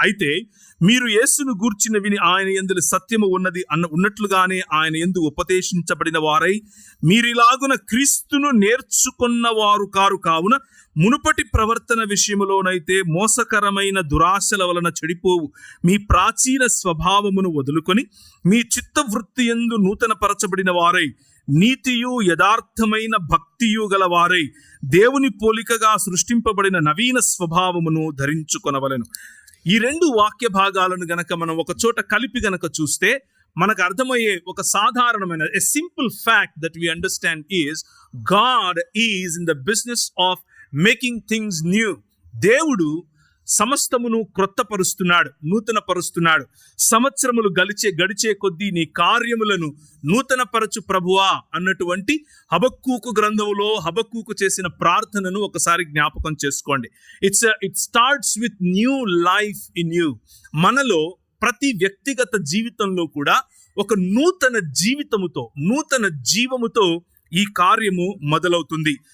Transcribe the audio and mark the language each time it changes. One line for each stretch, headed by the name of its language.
Telugu: అయితే మీరు యేసును గూర్చిన విని ఆయన యందు సత్యము ఉన్నట్లుగానే ఆయన యందు ఉపదేశించబడిన వారై మీరిలాగున క్రీస్తును నేర్చుకున్న వారు కారు కావున, మునుపటి ప్రవర్తన విషయములోనైతే మోసకరమైన దురాశల వలన చెడిపోవు మీ ప్రాచీన స్వభావమును వదులుకొని మీ చిత్తవృత్తి యందు నూతన పరచబడిన వారై నీతియు యథార్థమైన భక్తియు గలవారై దేవుని పోలికగా సృష్టింపబడిన నవీన స్వభావమును ధరించుకొనవలెను. ఈ రెండు వాక్య భాగాలను గనక మనం ఒక చోట కలిపి గనక చూస్తే మనకు అర్థమయ్యే ఒక సాధారణమైన
English: a simple fact that we understand is God is in the business of making things new.
Telugu: దేవుడు సమస్తమును క్రొత్తపరుస్తున్నాడు, నూతన పరుస్తున్నాడు. సంవత్సరములు గడిచే కొద్దీ నీ కార్యములను నూతన పరచు ప్రభువా అన్నటువంటి హబక్కూకు గ్రంథంలో హబక్కూకు చేసిన ప్రార్థనను ఒకసారి జ్ఞాపకం చేసుకోండి.
English: It starts with new life in you.
Telugu: మనలో ప్రతి వ్యక్తిగత జీవితంలో కూడా ఒక నూతన జీవితముతో, నూతన జీవముతో ఈ కార్యము మొదలవుతుంది.